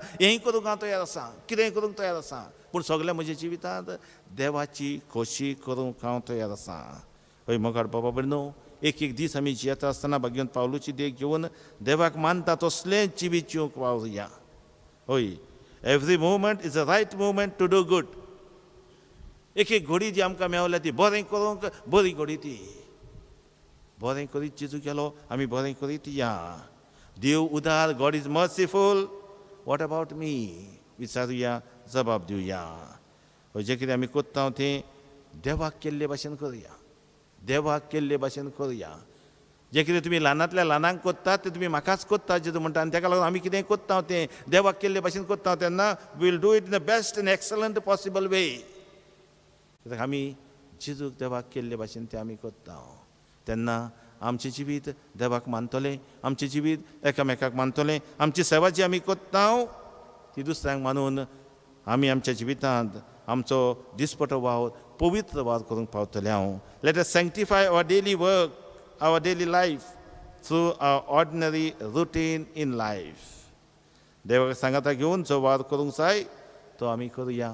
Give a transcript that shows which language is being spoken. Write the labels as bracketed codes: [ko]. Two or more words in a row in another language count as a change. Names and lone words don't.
[kok] हेंय करूंक हांव तयार आसा कितेंय करूंक तयार आसा पूण सगळ्या म्हज्या जिवितांत देवाची खोशी करूंक हांव तयार आसा हय मोगाड बाबा बरें न्हू एक एक दीस आमी जियेता आसतना भाग्यवन पावलूची देख घेवन देवाक मानता तसलेंच जिवीत जिवंक वावुरया हय [en] every moment is a right moment to do good [kok] एक एक घडी जी आमकां मेवल्या ती बरें करूंक बरी घडी ती बरें करीत जेजू गेलो आमी बरें करीत या देव उदार, [en] God is merciful. What about me? [kok] विचारुया, जबाब दिवया. जे कितें आमी कोत्ता तें देवाक केल्ले भाशेन करुया. देवाक केल्ले भाशेन करुया. जे कितें तुमी ल्हानांतल्या ल्हानांक कोत्तात तें तुमी म्हाकाच कोत्ता जेजू म्हणटा. आनी ताका लागून आमी कितें कोत्ता तें देवाक केल्ले भाशेन कोत्ता तेन्ना [en] will do it in the best and excellent possible way. [kok] कित्याक आमी जेजूक देवाक केल्ले भाशेन तें आमी कोत्ता. तेन्ना आमचें जिवीत देवाक मानतलें, आमचें जिवीत एकामेकाक मानतलें. आमची सेवा जी आमी कोत्ता ती दुसऱ्यांक मानून आमी आमच्या जिवितांत आमचो दिसपटो वावर पवित्र वावर करूंक पावतले. [en] Let us sanctify our daily work, our daily life through our ordinary routine in life. [kok] देवाक सांगाता घेवन जो वार करूंक जाय तो आमी करुया.